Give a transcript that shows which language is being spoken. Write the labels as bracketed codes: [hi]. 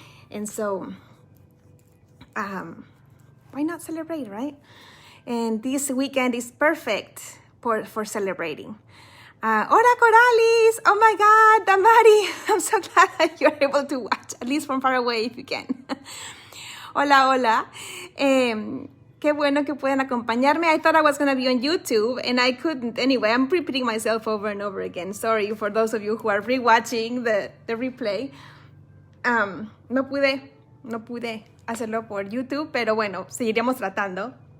[en] And so, why not celebrate, right? And this weekend is perfect for celebrating. Hola, Coralis! Oh my God, Damari! I'm so glad that you're able to watch, at least from far away if you can. [es] Hola, hola. Qué bueno que pueden acompañarme. [en] I thought I was going to be on YouTube and I couldn't. Anyway, I'm repeating myself over and over again. Sorry for those of you who are rewatching the replay. [es] No pude hacerlo por YouTube, pero bueno, seguiremos tratando.